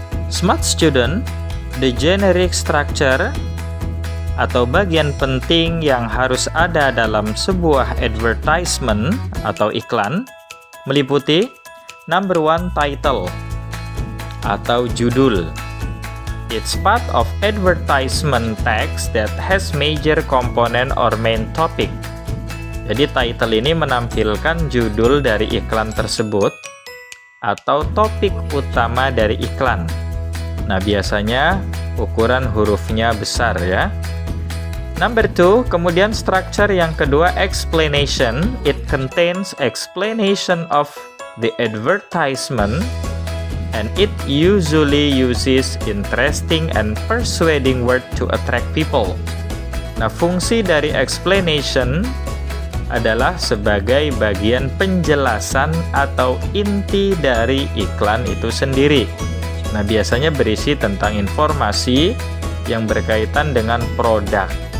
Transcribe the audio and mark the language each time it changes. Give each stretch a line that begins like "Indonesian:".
English: Smart student, the generic structure
Indonesian: atau bagian penting yang harus ada dalam sebuah advertisement atau iklan meliputi number 1, title atau judul.
English: It's part of advertisement text that has major component or main topic.
Indonesian: Jadi title ini menampilkan judul dari iklan tersebut atau topik utama dari iklan. Nah, biasanya ukuran hurufnya besar ya.
English: Number 2,
Indonesian: kemudian structure yang kedua, explanation.
English: It contains explanation of the advertisement and it usually uses interesting and persuading word to attract people.
Indonesian: Nah, fungsi dari explanation adalah sebagai bagian penjelasan atau inti dari iklan itu sendiri. Nah, biasanya berisi tentang informasi yang berkaitan dengan produk.